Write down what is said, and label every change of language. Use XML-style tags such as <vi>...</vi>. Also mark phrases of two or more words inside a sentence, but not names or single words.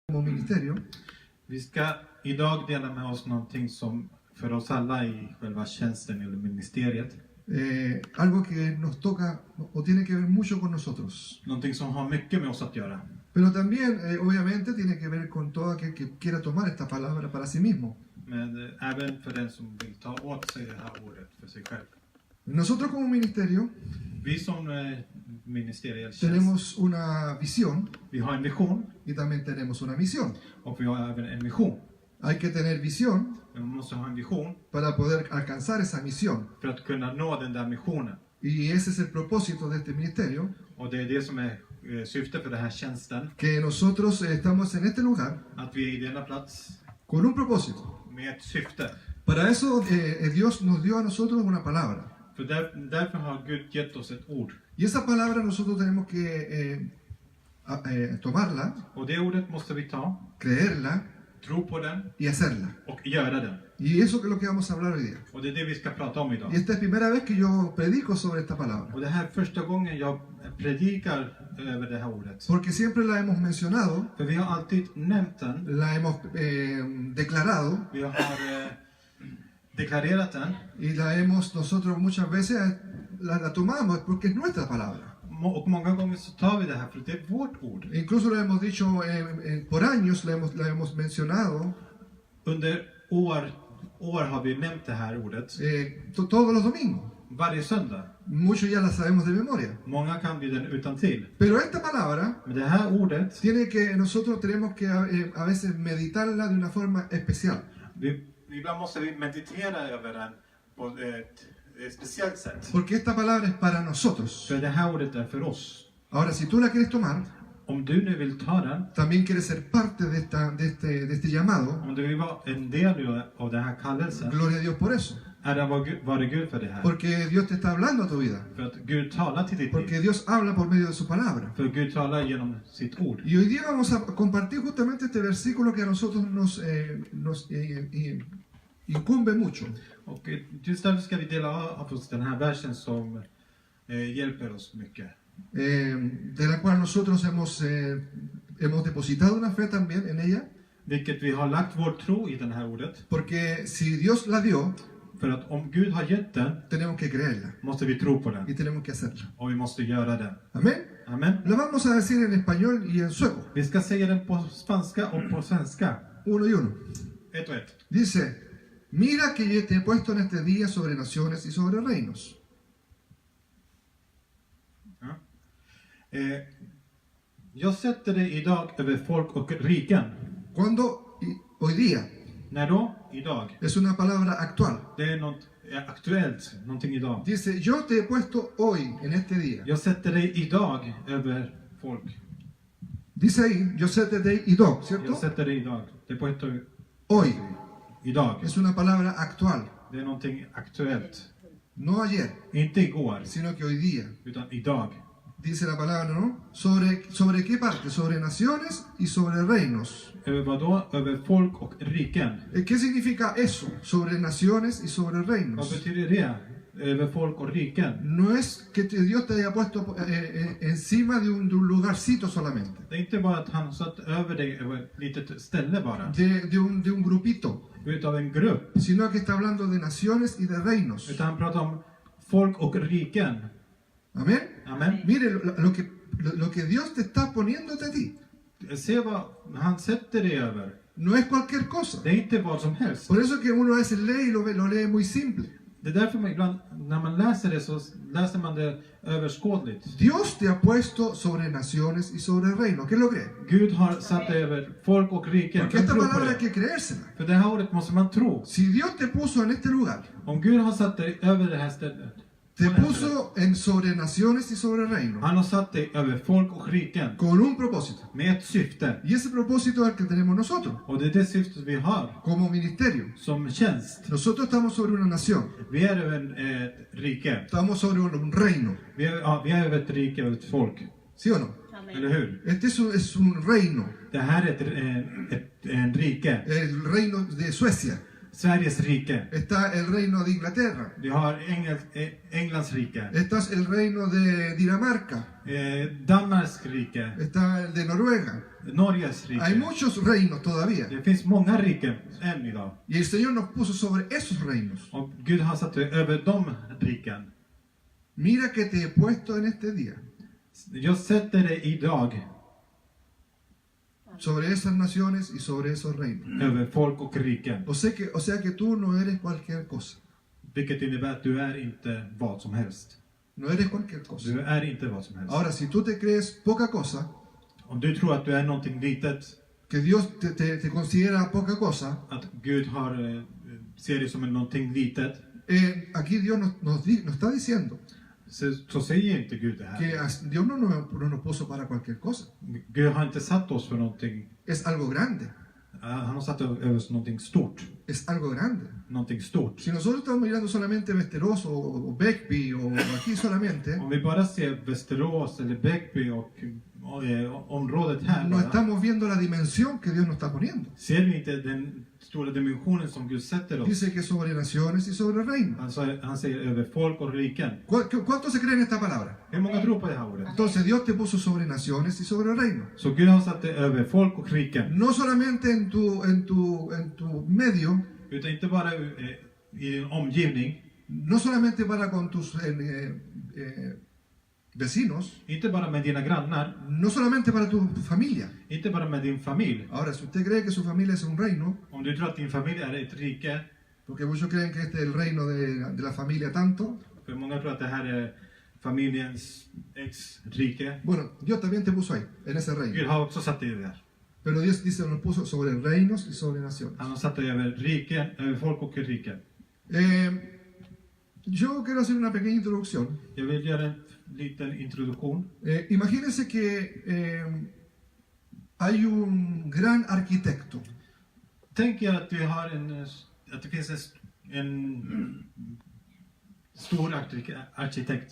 <es>como ministerio.</es> <sv>Vi ska idag dela med oss någonting som för oss alla i själva tjänsten eller ministeriet.</sv> <es>Algo que nos toca o tiene que ver mucho con nosotros.</es> <sv>Någonting som har mycket med oss att göra.</sv> <es>Pero también, obviamente, tiene que ver con todo aquel que quiera tomar esta palabra para sí mismo.</es> <sv>Men även för den som vill ta åt sig det här ordet för sig själv.</sv> <es>Nosotros como ministerio</es> <sv>Vi som ministeriell tjänst,</sv> <es>tenemos una visión</es> <sv>vi har en vision</sv> <es>y también tenemos una misión.</es> <sv>och vi har även en mission.</sv> <es>Hay que tener visión</es> <sv>Men man måste ha en vision</sv> <es>para poder alcanzar esa misión.</es> <sv>för att kunna nå den där missionen.</sv> <es>Y ese es el propósito de este ministerio,</es> <sv>Och det är det som är syftet för den här tjänsten.</sv> <es>que nosotros estamos en este lugar</es> <sv>Att vi är i denna plats</sv> <es>con un propósito.</es> <sv>med ett syfte.</sv> <es>Para eso Dios nos dio a nosotros una palabra.</es> <sv>För därför har Gud gett oss ett ord.</sv> <es>Y esa palabra nosotros tenemos que tomarla,</es> <sv>Och det ordet måste vi ta,</sv> <es>creerla</es> <sv>tro på den</sv> <es>y hacerla.</es> <sv>och göra den.</sv> <es>Y eso es lo que vamos a hablar hoy día.</es> <sv>Och det är det vi ska prata om</sv> <es>Y</es> <sv>idag.</sv> <es>esta es primera vez que yo predico sobre esta palabra.</es> <sv>Och det här är första gången jag predikar över det här ordet.</sv> <es>Porque siempre la hemos mencionado,</es> <sv>För vi har alltid nämnt den.</sv> <es>la hemos declarado</es> <sv>Vi har deklarerat den.</sv> <es>y la hemos nosotros muchas veces la tomamos porque es nuestra palabra.</es> <sv>Och många gånger så tar vi det här för det är vårt ord.</sv> <es>Incluso lo hemos dicho por años, la hemos mencionado</es> <sv>Under år har vi nämnt det här ordet.</sv> <es>todos los domingos.</es> <sv>Varje söndag.</sv> <es>Muchos ya la sabemos de memoria.</es> <sv>Många kan vi den utan till.</sv> <es>Pero esta palabra</es> <sv>Men det här ordet,</sv> <es>nosotros tenemos que a veces meditarla de una forma especial.</es> <sv>ibland måste vi meditera över den på ett speciellt sätt.</sv> <es>Porque esta palabra es para nosotros.</es> <sv>För det här ordet är för oss.</sv> <es>Ahora, si tú la quieres tomar,</es> <sv>Om du nu vill ta den,</sv> <es>también quieres ser parte de este llamado,</es> <sv>om du vill vara en del av den här kallelsen,</sv> <es>gloria a Dios por eso.</es> <sv>var det Gud för det här.</sv> <es>Porque Dios te está hablando a tu vida.</es> <sv>För att Gud talar till ditt liv.</sv> <es>Porque Dios habla por medio de su palabra.</es> <sv>För Gud talar genom sitt ord.</sv> <es>Y hoy día vamos a compartir justamente este versículo que a nosotros nos incumbe mucho.</es> <sv>Och just därför ska vi dela av oss den här versen som hjälper oss mycket.</sv> <es>De la cual nosotros hemos depositado una fe también en ella.</es> <sv>Vilket vi har lagt vår tro i den här ordet.</sv> <es>Porque si Dios la dio,</es> <sv>För att om Gud har gett den,</sv> <es>tenemos que creerla</es> <sv>måste vi tro på den.</sv> <es>y tenemos que hacerla.</es> <sv>Och vi måste göra den.</sv> <es>Amén.</es> <sv>Amen.</sv> <es>La vamos a decir en español y en sueco.</es> <sv>Vi ska säga den på spanska och på svenska.</sv> <es>Uno y uno.</es> <sv>Ett och ett.</sv> <es>Dice, mira que yo te he puesto en este día sobre naciones y sobre reinos.</es> <sv>Ja. Jag sätter dig idag över folk och riken.</sv> <es>Cuando hoy día</es> <sv>När då? Idag.</sv> <es>es una palabra actual.</es> <sv>Det är något aktuellt, någonting idag.</sv> <es>Dice, yo te he puesto hoy en este día.</es> <sv>Jag sätter dig idag över folk.</sv> <es>Dice ahí,</es> <sv>yo sätter dig idag, ¿cierto? Jag sätter dig idag. Det är på ett</sv> <es>Hoy</es> <sv>idag.</sv> <es>es una palabra actual.</es> <sv>Det är någonting aktuellt.</sv> <es>No ayer,</es> <sv>Inte igår,</sv> <es>sino que hoy día.</es> <sv>utan idag.</sv> <es>Dice la palabra, ¿no? ¿Sobre qué parte? Sobre naciones y sobre reinos.</es> <sv>Över vad då? Över folk och riken.</sv> <es>¿Qué significa eso? Sobre naciones y sobre</es> <sv>Vad</sv> <es>reinos.</es> <sv>betyder det? Över folk och riken.</sv> <es>No es que Dios te haya puesto encima de un lugarcito solamente.</es> <sv>Det är inte bara att han satt över dig över ett litet ställe bara.</sv> <es>De un grupito.</es> <sv>Utav en grupp.</sv> <es>Sino que está hablando de naciones y de reinos.</es> <sv>Utan han pratar om folk och riken.</sv> <es>Amén.</es> <sv>Amen.</sv> <es>Mire lo que Dios te está poniéndote a ti.</es> <sv>Se vad han sätter dig över.</sv> <es>No es cualquier cosa.</es> <sv>Det är inte vad som helst.</sv> <es>Por eso que uno a veces lee y lo lee muy simple.</es> <sv>Det är därför man ibland, när man läser det så läser man det överskådligt.</sv> <es>Dios te ha puesto sobre naciones y sobre reinos. ¿Qué es lo que es?</es> <sv>Gud har satt dig över folk och riken.</sv> <es>Porque</es> <sv>Jag</sv> <es>esta</es> <sv>tror på</sv> <es>palabra hay</es> <sv>det.</sv> <es>que creérsela.</es> <sv>För det här ordet måste man tro.</sv> <es>Si Dios te puso en este lugar,</es> <sv>Om Gud har satt dig över det här stället.</sv> <es>te puso sobre naciones y sobre reinos.</es> <sv>Han har satt dig över folk och riken.</sv> <es>Con un propósito.</es> <sv>Med ett syfte.</sv> <es>Y ese propósito es el que tenemos nosotros,</es> <sv>Och det är det syftet vi har.</sv> <es>como ministerio.</es> <sv>Som tjänst.</sv> <es>Nosotros estamos sobre una nación.</es> <sv>Vi är över ett rike.</sv> <es>Estamos sobre un reino.</es> <sv>Vi är över ett rike, över ett folk.</sv> <es>¿Sí o no?</es> <sv>Eller hur?</sv> <es>Este es un reino.</es> <sv>Det här är en rike.</sv> <es>El reino de Suecia.</es> <sv>Sveriges rike.</sv> <es>está el reino de Inglaterra,</es> <sv>Vi har Englands rike.</sv> <es>está el reino de Dinamarca,</es> <sv>Danmarks rike.</sv> <es>está el de Noruega.</es> <sv>Norges</sv> <es>Hay</es> <sv>rike.</sv> <es>muchos reinos todavía.</es> <sv>Det finns många riken än idag.</sv> <es>Y el Señor nos puso sobre esos reinos.</es> <sv>Och Gud har satt dig över de riken.</sv> <es>Mira que te he puesto en este día</es> <sv>Jag sätter dig idag</sv> <es>sobre esas naciones y sobre esos reinos.</es> <sv>över folk och riken.</sv> <es>O sea que tú no eres cualquier cosa.</es> <sv>Vilket innebär att du är inte vad som helst.</sv> <es>No eres cualquier cosa.</es> <sv>Du är inte vad som helst.</sv> <es>Ahora, si tú te crees poca cosa,</es> <sv>Om du tror att du är någonting litet,</sv> <es>que Dios te considera poca cosa,</es> <sv>att Gud har, ser dig som någonting litet,</sv> <es>aquí Dios nos está diciendo</es> <sv>så säger inte Gud det här.</sv> <es>que Dios no nos puso para cualquier cosa.</es> <sv>Gud har inte satt oss för någonting.</sv> <es>Es algo grande.</es> <sv>Han har satt över oss någonting stort.</sv> <es>Es algo grande.</es> <sv>Någonting stort.</sv> <es>Si nosotros estamos mirando solamente Västerås o Bäckby o aquí solamente,</es> <sv>Om vi bara ser Västerås eller Bäckby och området här,</sv> <es>no</es> <sv>bara,</sv> <es>estamos viendo la dimensión que Dios nos está poniendo.</es> <sv>ser vi inte den stora dimensionen som Gud sätter oss.</sv> <es>Dice que sobre naciones y sobre reinos.</es> <sv>Han säger över folk och riken.</sv> <es>¿Cuántos se creen esta palabra?</es> <sv>Hur många tror på det här ordet?</sv> <es>Entonces Dios te puso sobre naciones y sobre reinos.</es> <sv>Så Gud har satt dig över folk och riken.</sv> <es>No solamente en tu medio,</es> <sv>Utan inte bara i din omgivning.</sv> <es>no solamente para con tus vecinos,</es> <sv>Inte bara med dina grannar.</sv> <es>no solamente para tu familia.</es> <sv>Inte bara med din familj.</sv> <es>Ahora, si usted cree que su familia es un reino,</es> <sv>Om du tror att din familj är ett rike.</sv> <es>porque muchos creen que este es el reino de la familia tanto,</es> <sv>För många tror att det här är familjens ex-rike.</sv> <es>bueno, Dios también te puso ahí, en ese</es> <sv>Gud</sv> <es>reino.</es> <sv>har också satt dig där.</sv> <es>Pero Dios dice, nos puso sobre reinos y sobre naciones.</es> <sv>Han har satt dig över riken, över folk och riken.</sv> <es>Yo quiero hacer una pequeña introducción.</es> <sv>Jag vill göra en liten introduktion.</sv> <es>Imagínense que hay un gran arquitecto.</es> <sv>Tänk er att att det finns en stor arkitekt</sv>